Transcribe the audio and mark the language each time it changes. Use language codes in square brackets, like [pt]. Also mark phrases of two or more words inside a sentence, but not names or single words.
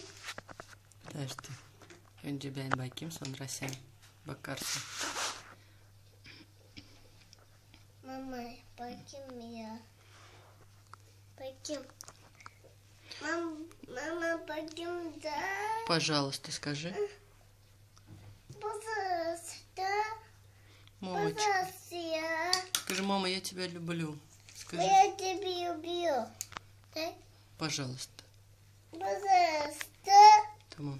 [ru] Подожди. [tr] Önce ben bakayım, sonra sen bakarsın. Mama bakayım ya. Bakayım. Mama bakayım da. [ru] Пожалуйста, скажи. Пожалуйста. Мамочка. Пожалуйста я. Скажи, мама, я тебя люблю. Скажи, Я тебя люблю. Дай. пожалуйста. Пожалуйста. [tr] Tamam.